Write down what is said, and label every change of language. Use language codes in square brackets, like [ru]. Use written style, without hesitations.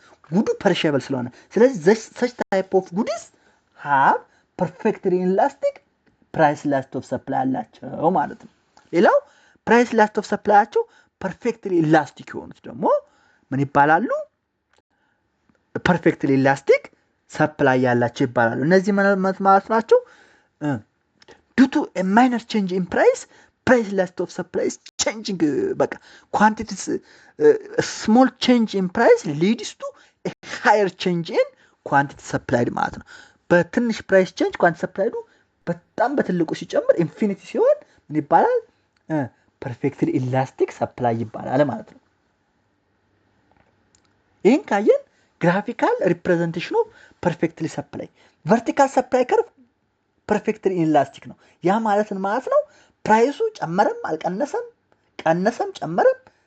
[en] ጉዱ perishable ስለሆነ። ስለዚህ such type of goods have perfectly inelastic price elasticity of supply አላቸው ማለት ነው። [am] ሌላው price elasticity of supply አቸው perfectly elastic የሆኑት ደግሞ ምን ይባላሉ? [en] perfectly elastic supply ያላቸው ይባላሉ። እነዚህ ማለት ናቸው due to a minor change in price elasticity of supply is changing በቃ quantities small change in price leads to a higher change in quantity supplied ማለት ነው። [am] በትንሽ price change quantity supplied በጣም በትልቁ ሲጨምር ኢንፊኒቲ ሲሆን ምን ይባላል? [en] perfectly elastic supply ይባላል ማለት ነው። ይሄን ካየን graphical representation of perfectly supply vertical supply curve perfectly inelastic ነው። [am] ያ ማለት ነው ፕራይሱ ጨመረም አልቀነሰም ቀነሰም ጨመረም